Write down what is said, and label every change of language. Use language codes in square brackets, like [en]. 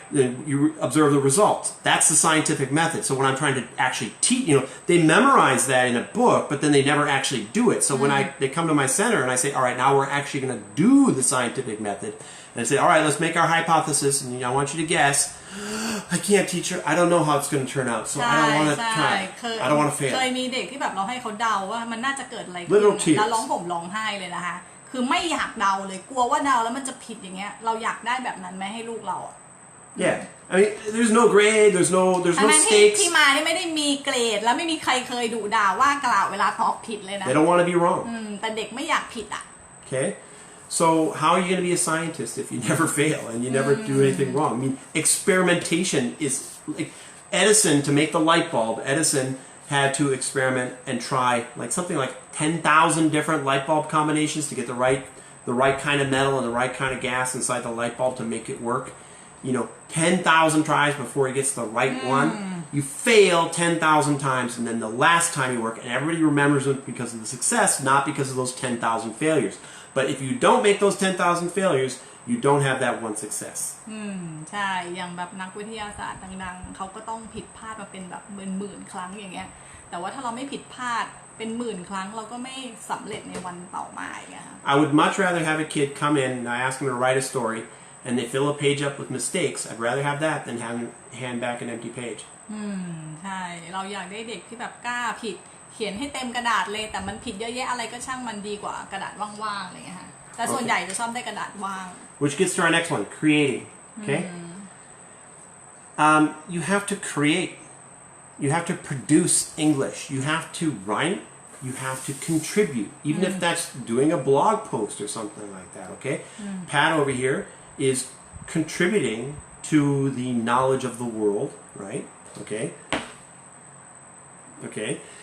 [en] Then you observe the results. That's the scientific method. So when I'm trying to actually teach, they memorize that in a book, but then they never actually do it. So when they come to my center and I say, all right, now we're actually going to do the scientific method, and I say, all right, let's make our hypothesis, and I want you to guess. I can't, teacher. I don't know how it's going to turn out, so I don't want to try. I don't want to fail. [th] เคยมีเด็กที่แบบเราให้เขาเดาว่ามันน่าจะเกิดอะไรขึ้น [en] Little tears. [th] แล้วร้องห่มร้องไห้เลยนะคะคือไม่อยากเดาเลยกลัวว่าเดาแล้วมันจะผิดอย่างเงี้ยเราอยากได้แบบนั้นไหมให้ลูกเราอ่ะ [en] Yeah, I mean, there's no grade, there's no [th] ทั้งที่ [en] stakes. [th] ที่มานี่ไม่ได้มีเกรดแล้วไม่มีใครเคยดุด่าว่ากล่าวเวลาตอบผิดเลยนะ [en] They don't want to be wrong. [th] แต่เด็กไม่อยากผิดอ่ะ [en] Okay, so how are you going to be a scientist if you never fail and you never do anything wrong? I mean, experimentation is like Edison, to make the light bulb. Edison had to experiment and try something like 10,000 different light bulb combinations to get the right kind of metal and the right kind of gas inside the light bulb to make it work. 10,000 tries before he gets the right one. You fail 10,000 times, and then the last time you work, and everybody remembers it because of the success, not because of those 10,000 failures. But if you don't make those 10,000 failures, you don't have that one success. [th] ใช่อย่างแบบนักวิทยาศาสตร์ดังๆเขาก็ต้องผิดพลาดมาเป็นแบบหมื่นครั้งอย่างเงี้ย แต่ว่าถ้าเราไม่ผิดพลาดเป็นหมื่นครั้งเราก็ไม่สำเร็จในวันต่อมาอย่างเงี้ยค่ะ [en] I would much rather have a kid come in and I ask them to write a story and they fill a page up with mistakes. I'd rather have that than hand back an empty page. [th] ใช่เราอยากได้เด็กที่แบบกล้าผิดเขียนให้เต็มกระดาษเลยแต่มันผิดเยอะแยะอะไรก็ช่างมันดีกว่ากระดาษว่างๆอะไรเงี้ยค่ะแต่ส่วนใหญ่จะชอบได้กระดาษว่าง [en] Which gets to our next one, creating. Okay? You have to create. You have to produce English. You have to write. You have to contribute, even if that's doing a blog post or something like that, okay? Pat over here is contributing to the knowledge of the world, right? Okay? Okay?